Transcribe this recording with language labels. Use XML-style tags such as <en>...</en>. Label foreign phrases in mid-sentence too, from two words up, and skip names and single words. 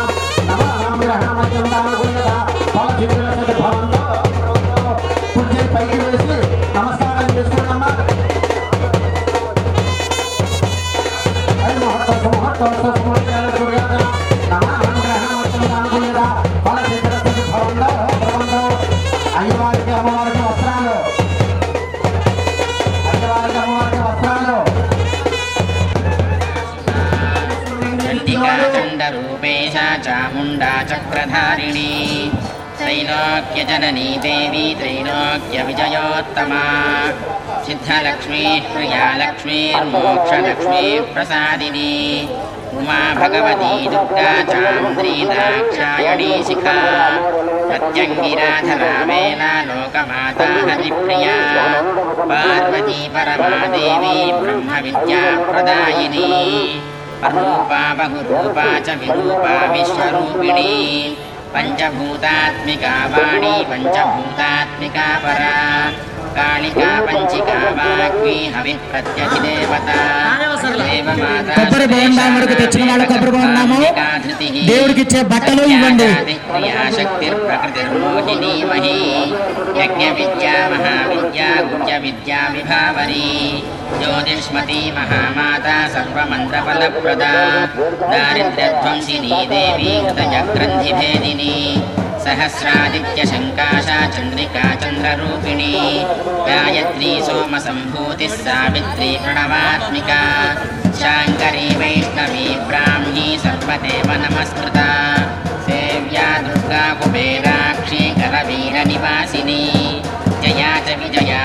<te>నవగ్రహణమధ్యంగా భవంతో కుర్చీ పైకి వేసి నమస్కారం చేసుకున్నామా అయ్యవారికి అమ్మవారికి వస్త్రాలు</te> <sa>చండికాచండరూపేశా చాముండా చక్రధారిణీ त्रैलोक्यजननी देवी त्रैलोक्यविजयोत्तमा सिद्धलक्ष्मी प्रियालक्ष्मीर्मोक्षलक्ष्मी प्रसादिनी उमा भगवती दुर्गा चामुण्डी दाक्षायणी शिखा प्रत्यङ्गिराधरा वेला लोकमाता हरिप्रिया पार्वती परमादेवी ब्रह्मविद्याप्रदायिनी अरूपा बहुरूपा च विरूपा विश्वरूपिणी पंचभूतात्मिका वाणी पंचभूतात्मिका परा कालिका पंचिका वाग्वी हविः प्रत्यधिदेवता</sa> <te>కొబ్బరి బోండం వరకు తెచ్చిన వాళ్ళు కొబ్బరి బోండము దేవుడికి ఇచ్చే బట్టలు ఇవ్వండి.</te> <sa>శక్తిర్ప్రకృతిర్మోహినీ మహీ యజ్ఞ విద్యా మహావిద్యా గుహ్య విద్యా విభావరీ జ్యోతిష్మతి మహామాత సర్వమంత్రఫలప్రదా దారిద్ర్యధ్వంసినీ దేవీ హృదయగ్రంథిభేదిని सहस्रादित्य शंकाशा चंद्रिका चंद्ररूपिणी गायत्री सोम संभूति सावित्री प्रणवात्मिका शांकरी वैष्णवी ब्राह्मी सर्वदेव नमस्कृता सेव्या दुर्गा कुबेराक्षी करवीर निवासिनी जया च विजया</sa>